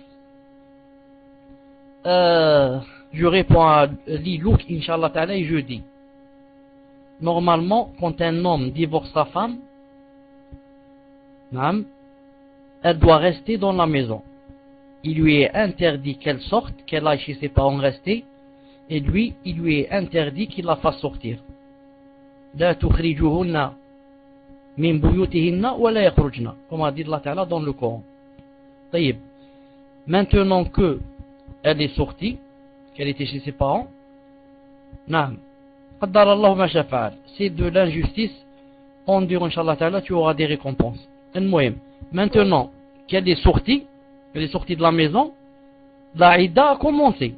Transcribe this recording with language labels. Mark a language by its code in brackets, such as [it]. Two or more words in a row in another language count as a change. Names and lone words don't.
[fr] Je réponds à Lilouk, [ar] إن شاء الله تعالى, [fr] et je dis, normalement, quand un homme divorce sa femme, elle doit rester dans la maison. Il lui est interdit qu'elle sorte, qu'elle aille chez ses parents rester, et lui, il lui est interdit qu'il la fasse sortir. [ar] لا تخرجوهن من بيوتهن ولا يخرجن, [fr] comme a dit Allah Ta'ala dans le Coran. Taïb. Maintenant que elle est sortie, qu'elle était chez ses parents, c'est de l'injustice. On dit, [ar] إن شاء الله تعالى, [fr] tu auras des récompenses. Maintenant qu'elle est sortie de la maison, la Ida a commencé.